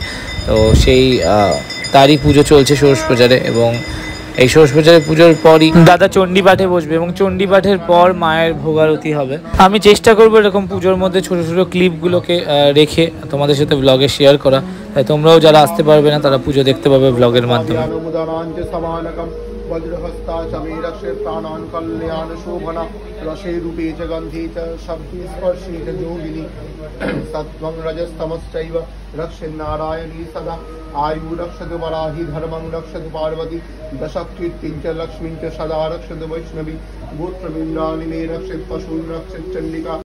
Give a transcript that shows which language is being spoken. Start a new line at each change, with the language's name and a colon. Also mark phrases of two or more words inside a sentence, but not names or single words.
Bangla: তো সেই তারই পুজো চলছে ষোড়শ প্রচারে, এবং এই ষোড়শ প্রচারের পুজোর পরই দাদা চণ্ডী পাঠে বসবে, এবং চণ্ডী পাঠের পর মায়ের ভোগারতি হবে। আমি চেষ্টা করবো এরকম পুজোর মধ্যে ছোট ছোট ক্লিপগুলোকে রেখে তোমাদের সাথে ব্লগে শেয়ার করা, তাই তোমরাও যারা আসতে পারবে না তারা পুজো দেখতে পাবে ব্লগের মাধ্যমে।
Sanskrit: वज्रहस्ता च मे रक्षे प्राणान् कल्याण शोभना रसे रूपे च गन्धे च शब्दे स्पर्शे च योगिनी सत्त्वं रजस्तमश्चैव रक्षन्नारायणी सदा आयु रक्षतु वराहि धर्मं रक्षतु पार्वती दशकीर्तिं च लक्ष्मीं च सदा रक्षतु वैष्णवी गोत्रविन्दानि मे रक्षेत् पशून् रक्षेत् चण्डिका।